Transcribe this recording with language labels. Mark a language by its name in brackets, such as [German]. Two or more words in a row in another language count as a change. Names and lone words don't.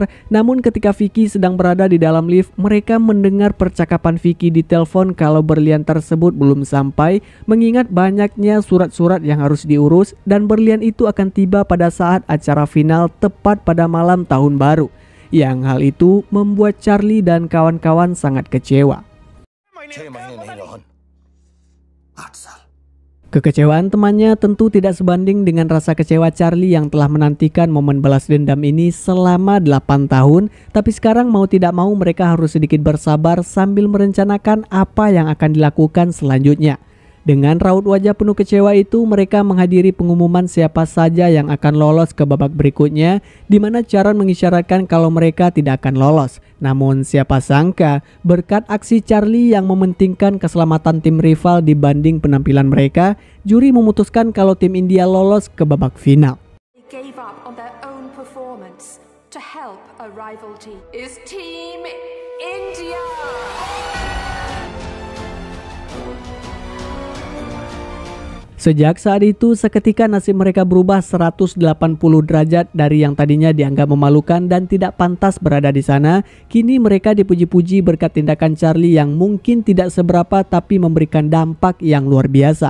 [Indonesian] Namun ketika Vicky sedang berada di dalam lift, mereka mendengar percakapan Vicky di telepon kalau berlian tersebut belum sampai, mengingat banyaknya surat-surat yang harus diurus dan berlian itu akan tiba pada saat acara final tepat pada malam tahun baru. Yang hal itu membuat Charlie dan kawan-kawan sangat kecewa. [Hindi] 6 महीने नहीं रोहन, 8 साल। [Indonesian] Kekecewaan temannya tentu tidak sebanding dengan rasa kecewa Charlie yang telah menantikan momen balas dendam ini selama 8 tahun. Tapi sekarang mau tidak mau mereka harus sedikit bersabar sambil merencanakan apa yang akan dilakukan selanjutnya. Dengan raut wajah penuh kecewa itu, mereka menghadiri pengumuman siapa saja yang akan lolos ke babak berikutnya, di mana Charon mengisyaratkan kalau mereka tidak akan lolos. Namun siapa sangka, berkat aksi Charlie yang mementingkan keselamatan tim rival dibanding penampilan mereka, juri memutuskan kalau tim India lolos ke babak final. [English] Gave up on their own performance to help a rival team is Team India. [Indonesian] Sejak saat itu, seketika nasib mereka berubah 180 derajat dari yang tadinya dianggap memalukan dan tidak pantas berada di sana. Kini mereka dipuji-puji berkat tindakan Charlie yang mungkin tidak seberapa tapi memberikan dampak yang luar biasa.